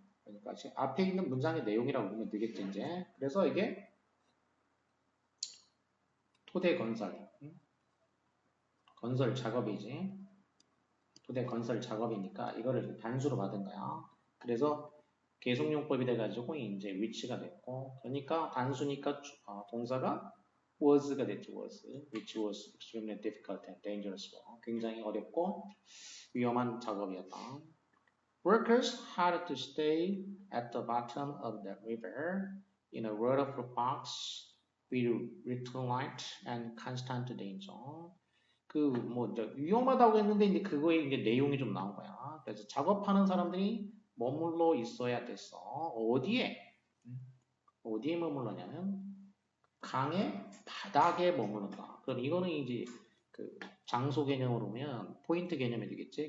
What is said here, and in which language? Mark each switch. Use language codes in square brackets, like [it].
[ko] 그러니까 지금 앞에 있는 문장의 내용이라고 보면 되겠지 이제. 그래서 이게 토대 건설 작업이지. 토대 건설 작업이니까 이거를 단수로 받은 거야. 그래서 계속용법이 돼가지고 이제 위치가 됐고, 그러니까 단수니까 동사가 was가 됐죠. [en] was, which was extremely difficult and dangerous. [ko] 굉장히 어렵고 위험한 작업이었다. [en] Workers had to stay at the bottom of the river in a waterproof box with little light and constant danger. [ko] 이제 위험하다고 했는데 이제 그거에 이제 내용이 좀 나온 거야. 그래서 작업하는 사람들이 머물러 있어야 됐어. 어디에 머물러냐면 강의 바닥에 머무른다. 그럼 이거는 이제 그 장소 개념으로 보면 포인트 개념이 되겠지.